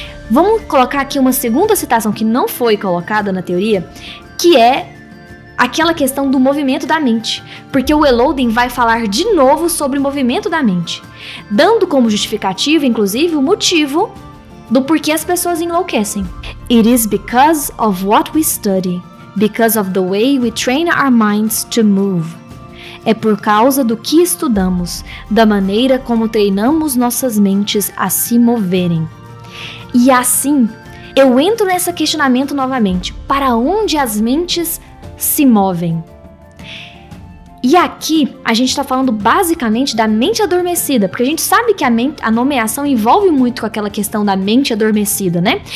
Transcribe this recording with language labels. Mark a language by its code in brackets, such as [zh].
[pt] Vamos colocar aqui uma segunda citação que não foi colocada na teoria, que é aquela questão do movimento da mente, porque o Elodin vai falar de novo sobre o movimento da mente, dando como justificativa, inclusive, o motivo do porquê as pessoas enlouquecem. [en] It is because of what we study, because of the way we train our minds to move. [pt] É por causa do que estudamos, da maneira como treinamos nossas mentes a se moverem. E assim, eu entro nesse questionamento novamente, para onde as mentes se movem? E aqui a gente está falando basicamente da mente adormecida, porque a gente sabe que a nomeação envolve muito com aquela questão da mente adormecida, né?